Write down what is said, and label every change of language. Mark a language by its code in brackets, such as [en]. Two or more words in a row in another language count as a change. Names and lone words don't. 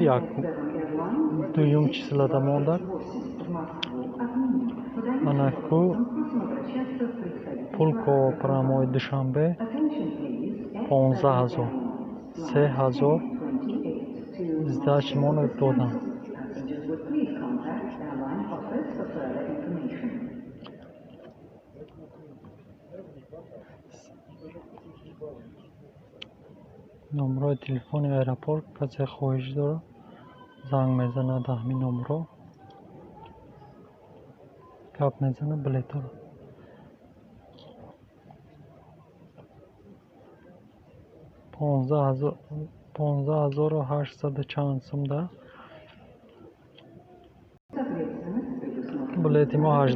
[tg] дуюм числада монда. анаку Пулково прамои душанбе 15000. 3000 здачимон додам. [en] contact airline office for further information. [tg] номерои телефони аэропорт касе хоҳиш дорад занг мезанад ҳамин номеро гап мезанад билетро 15800 чанд сумда билети мо